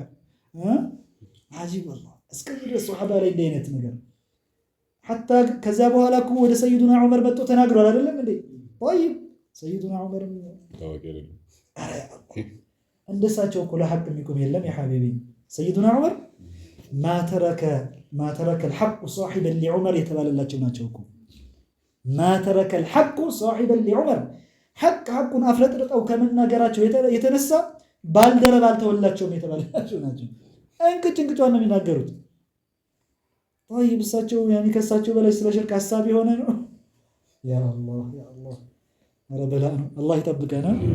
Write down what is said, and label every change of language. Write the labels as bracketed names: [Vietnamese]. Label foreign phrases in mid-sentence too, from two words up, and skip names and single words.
[Amharic] አጂብ والله እስከዚህ ድረስ ሱሐባ ላይ እንደ አይነት ነገር حتى ከዛ በኋላ እኮ ወደ ሰይዱና ዑመር መጥቶ ተናግሯል አይደለም እንዴ? طيب ሰይዱና ዑመር ታዋቂ አይደለም እንደሳቸው እኮ ለሐቅ የሚቆም የለም [Arabic] يا حبيبي። [Amharic] ሰይዱና ዑመር [Arabic] ما ترك الحق صاحبا لعمر [Amharic] የተባለላቸው ናቸው እኮ [Arabic] ما ترك الحق صاحبا لعمر [Amharic] حقን አፍለጥርጠው ከመናገራቸው የተነሳ ባልደረባ አልተወላቸውም የተባለላቸው ናቸው። እንቅጭንቅጫን ነው የሚናገሩት። طيب እሳቸው ያኔ ከሳቸው በላይ ስለ ሽርክ ሐሳብ የሆነ ነው። [Arabic] يا الله يا الله [Amharic] ረበላ ነው አላህ ይጠብቀና።